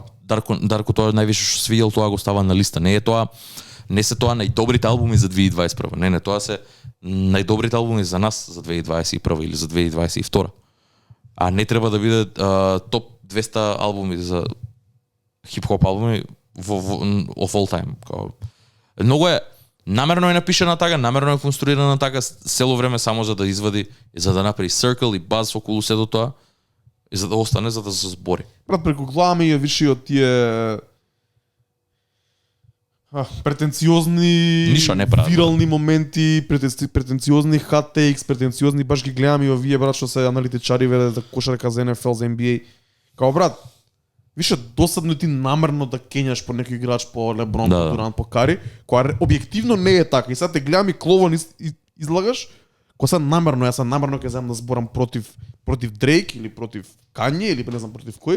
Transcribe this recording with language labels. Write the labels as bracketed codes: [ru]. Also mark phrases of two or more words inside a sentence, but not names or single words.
[mk] Дарко тоа највише што свиѓало, тоа го става на листа. Не се тоа најдобрите албуми за 2021. Не, тоа се најдобрите албуми за нас за 2021 или за 2022. А не треба да биде топ 200 албуми за хип-хоп албуми [en] of all time. [mk] Многу е намерно е напишана така, намерно е конструирана така цело време само за да извади, за да направи circle и баз околу сето тоа и за да остане, за да се збори. Брат, преку глава ми е виши од тие претенциозни вирални моменти, претенциозни [en] hot takes, [mk] претенциозни баш ги гледам и овие брат што се аналитичари за кошарка за NFL, за NBA. Као брат, више досадно ти намерно да кењаш по некој играч, по Леброн, по Дурант, по Кари, која објективно не е така. И сега те гледам и клован излагаш, кој се намерно, јас намерно ќе земам да зборам против Дрейк или против Кање или не знам против кој.